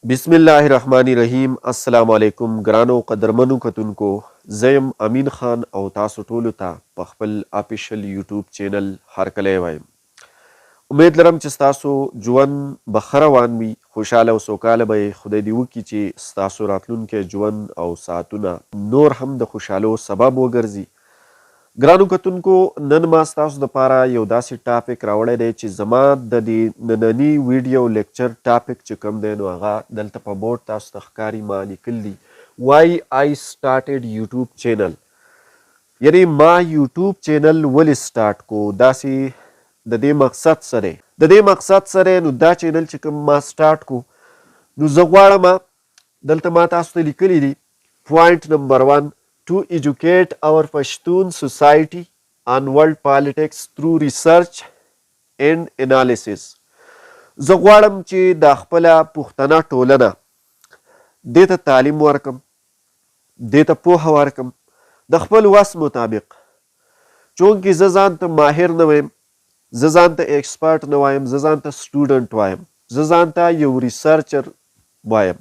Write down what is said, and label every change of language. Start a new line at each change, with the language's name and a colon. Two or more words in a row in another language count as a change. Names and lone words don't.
Arabic: بسم الله الرحمن الرحيم. السلام عليكم
Pashto: ګرانو قدرمنو کتونکو زه یم امین خان او تاسو ټولو ته په خپل
English: official YouTube channel
Pashto: هرکلی وایم. امید لرم چې ستاسو ژوند به ښه روان وي، خوشحاله او سوکاله به خدای دې وکړي چې ستاسو راتلونکی ژوند او ساعتونه نور هم د خوشحالو سبب وګرځي. ګرانو کتونکو، نن ما ستاسو دپاره یو داسې ټاپک راوړی دی چې زما د دې ننني ویډیو لیکچر ټاپک چې کوم دی نو هغه دلته په بورډ تاسو ته ښکاري. ما لیکل دي
English: why I started YouTube channel,
Pashto: یعنی ما یوټیوب چینل ولې سټارټ کو. داسې د دې مقصد سره نو دا چینل چې کوم ما سټارټ کو نو زه غواړم دلته ما تاسو ته لیکلی دي
English: point number
Pashto: 1
English: to educate our Pashtun society on world politics through research and analysis.
Pashto: زه غواړم چې د خپله پښتنه ټولنه دې ته تعلیم ورکم، دې ته پوهه ورکم د خپل وس مطابق. چونکې زه ځان ته ماهر نه وایم، زه ځان ته ایکسپرټ نه وایم، زه ځان ته سټوډنټ وایم، زه ځان ته یو ریسرچر وایم.